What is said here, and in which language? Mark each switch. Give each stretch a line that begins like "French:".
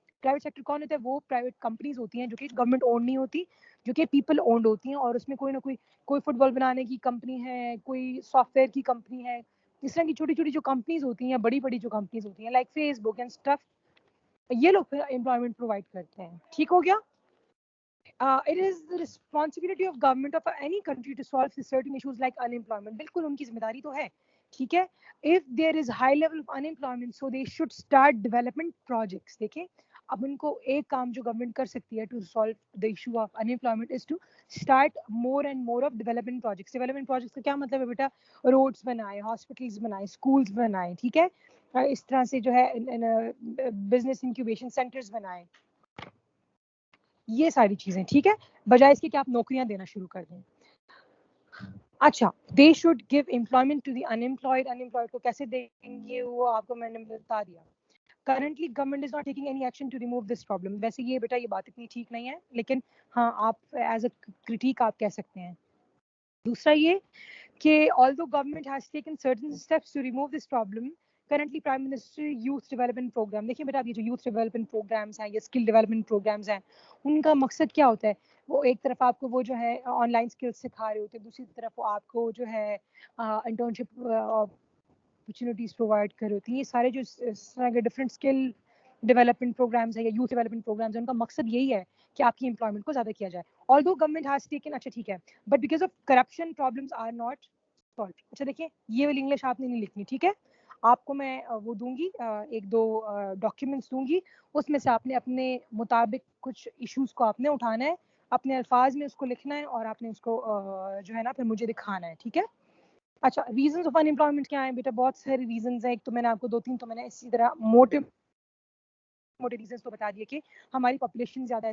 Urdu: Private sector کون ہوتا ہے؟ وہ پرائیویٹ کمپنیز ہوتی ہیں جو کہ گورنمنٹ اونڈ نہیں ہوتی, جو کہ پیپل اونڈ ہوتی ہیں, اور اس میں کوئی نہ کوئی فٹ بال بنانے کی کمپنی ہے, کوئی سافٹ ویئر کی کمپنی ہے, اس طرح کی چھوٹی چھوٹی جو کمپنیز ہوتی ہیں, بڑی بڑی جو کمپنیز ہوتی ہیں like face book and stuff, یہ لوگ پھر امپلائمنٹ پرووائڈ کرتے ہیں. ٹھیک ہو گیا؟
English: It is the responsibility of government of any country to solve certain issues like unemployment.
Urdu: بالکل ان کی ذمہ داری تو ہے, ٹھیک ہے.
English: If there is high level of unemployment, so they should start development projects.
Urdu: دیکھیں اب ان کو ایک کام جو گورنمنٹ کر سکتی ہے
English: to solve the issue of unemployment is to start more and more of development projects.
Urdu: Development projects کا کیا مطلب ہے بیٹا؟ روڈس بنائے, ہاسپٹلس بنائے, اسکولس بنائے, ٹھیک ہے, اس طرح سے جو ہے بزنس انکیوبیشن سینٹرز بنائے, یہ ساری چیزیں, ٹھیک ہے, بجائے اس کے کہ آپ نوکریاں دینا شروع کر دیں.
English: اچھا, they should give employment to the unemployed.
Urdu: Unemployed کو کیسے دیں گے وہ آپ کو میں نے بتا دیا.
English: Currently government is not taking any action to remove this problem.
Urdu: ویسے یہ بیٹا یہ بات اتنی ٹھیک نہیں ہے, لیکن ہاں آپ ایز اے کرٹیک آپ کہہ سکتے ہیں. دوسرا یہ کہ
English: although government has taken certain steps to remove this problem, currently Prime Minister Youth Development Program,
Urdu: دیکھیں بیٹا اب یہ جو یوتھ ڈیولپمنٹ پروگرامس ہیں یا اسکل ڈیولپمنٹ پروگرامس ہیں ان کا مقصد کیا ہوتا ہے؟ وہ ایک طرف آپ کو وہ جو ہے آن لائن اسکلس سکھا رہے ہوتے ہیں, دوسری طرف وہ آپ کو جو ہے انٹرنشپ اپرچونیٹیز پرووائڈ کر رہی ہوتی ہیں. یہ سارے جو اس طرح کے ڈفرینٹ اسکل ڈیولپمنٹ پروگرامس ہیں یا یوتھ ڈیولپمنٹ پروگرامس ہیں, ان کا مقصد یہی ہے کہ آپ کی امپلائمنٹ کو زیادہ کیا جائے.
English: although government has taken,
Urdu: اچھا ٹھیک ہے,
English: but because of corruption problems are not solved.
Urdu: اچھا دیکھیں یہ والی انگلش آپ نے نہیں لکھنی, ٹھیک ہے, آپ کو میں وہ دوں گی, ایک دو ڈاکیومنٹس دوں گی, اس میں سے آپ نے اپنے مطابق کچھ ایشوز کو آپ نے اٹھانا ہے, اپنے الفاظ میں اس کو لکھنا ہے, اور آپ نے اس کو جو ہے نا پھر مجھے دکھانا ہے, ٹھیک ہے. اچھا, ریزنز آف ان امپلائمنٹ کیا ہیں بیٹا؟ بہت سارے ریزنز ہیں. ایک تو میں نے آپ کو 2-3 تو میں نے اسی طرح موٹے ریزنز تو بتا دیے کہ ہماری پاپولیشن زیادہ ہے.